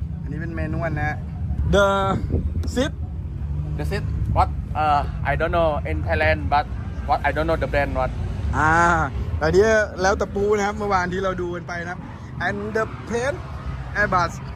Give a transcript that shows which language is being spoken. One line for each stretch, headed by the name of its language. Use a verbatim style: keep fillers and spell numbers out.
Thai: อันนี้เป็น manual นะ
English: the seat That's it. What? Uh, I don't know in Thailand, but what I don't know the brand. What?
Thai: อ่าอันนี้แล้วแต่ปูนะครับเมื่อวานที่เราดูกันไปนะครับ
English: and the plane airbus